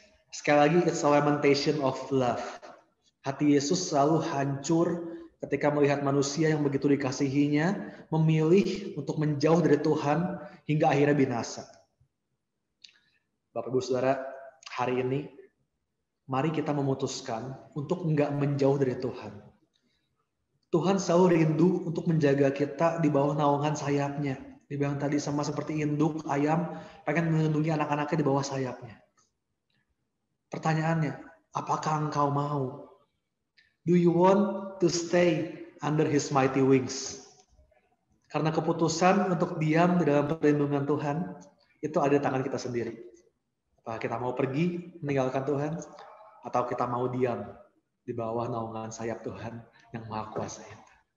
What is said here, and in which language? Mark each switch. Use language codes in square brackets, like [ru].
[id] Sekali lagi, [en] it's a lamentation of love. [id] Hati Yesus selalu hancur ketika melihat manusia yang begitu dikasihinya memilih untuk menjauh dari Tuhan hingga akhirnya binasa. Bapak Ibu Saudara, hari ini mari kita memutuskan untuk enggak menjauh dari Tuhan. Tuhan selalu rindu untuk menjaga kita di bawah naungan sayapnya. Dibilang tadi sama seperti induk ayam pengen melindungi anak-anaknya di bawah sayapnya. Pertanyaannya, apakah engkau mau? [en] Do you want to stay under His mighty wings? [id] Karena keputusan untuk diam di dalam perlindungan Tuhan, itu ada di tangan kita sendiri. Apakah kita mau pergi meninggalkan Tuhan, atau kita mau diam di bawah naungan sayap Tuhan yang Maha Kuasa itu.